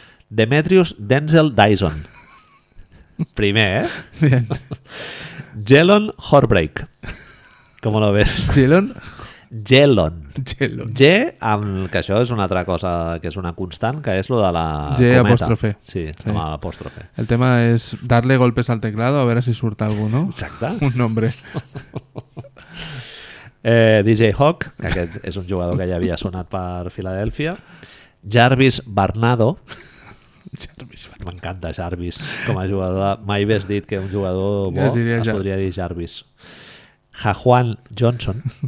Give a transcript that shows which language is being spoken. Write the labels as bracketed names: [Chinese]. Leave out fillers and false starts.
[Catalan] Demetrius Denzel Dyson. Primer, [Spanish] Bien. [Catalan] Jelon Horbreak. Com lo ves? Gelon? Jelon. Gelon. G, amb, que això és una altra cosa que és una constant, que és lo de la G cometa. apòstrofe. Sí, Sí. amb l'apòstrofe. [Spanish] El tema es darle golpes al teclado a ver si surta algo, ¿no? [Catalan] Exacte. [Spanish] Un nombre. [Catalan] DJ Hawk, que aquest és un jugador que ja havia sonat per Filadèlfia. Jarvis Barnado. M'encanta Jarvis com a jugador. Mai hagués dit que un jugador bo Jo diria es podria dir Jarvis. Jajuan Johnson.